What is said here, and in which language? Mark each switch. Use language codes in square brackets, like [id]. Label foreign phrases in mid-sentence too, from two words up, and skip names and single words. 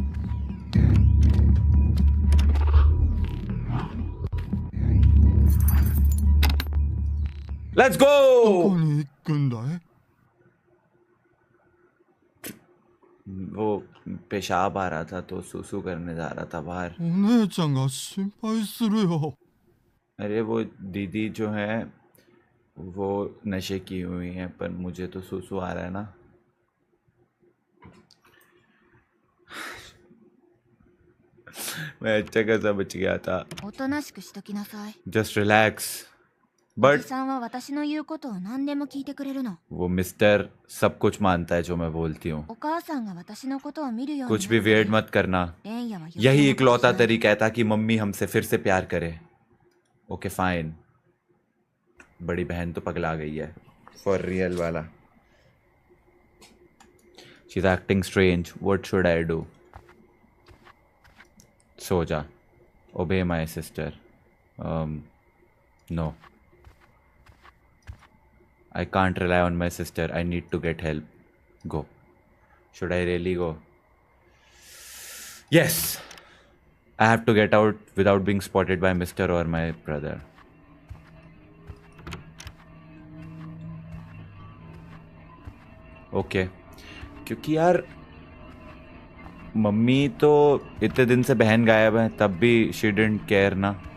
[en] Let's [ja] ど [en] go. [ja] こに行くんだい？ [hi] वो पेशाब आ रहा था तो सुसु करने जा रहा था बाहर. [ja] お姉ちゃんが心配するよ。 [hi] अरे वो दीदी जो है वो नशे की हुई है, पर मुझे तो सुसु आ रहा है ना. मैं अच्छा खासा बच गया था. [ja] おとなしくしときなさい。 [en] just relax. [ja] お [hi] बट [ja] じさんは私の言うことを何でも聞いてくれるの。 [hi] वो मिस्टर सब कुछ मानता है जो मैं बोलती हूँ. [ja] お母さんが私のことを見るように [hi] कुछ भी वेयर्ड मत करना. [ja] レンヤは [hi] यही इकलौता तरीका है ताकि मम्मी हमसे फिर से प्यार करे. [en] okay fine. [hi] बड़ी बहन तो पगला गई है [en] for real [hi] वाला. [en] She is acting strange. What should I do? [hi] सो जा. [en] obey my sister. नो. I can't rely on my sister. I need to get help. Go. Should I really go? Yes. I have to get out without being spotted by Mr. or my brother. Okay. [hi] क्योंकि यार मम्मी तो इतने दिन से बहन गायब है तब भी [en] she didn't care [hi] ना.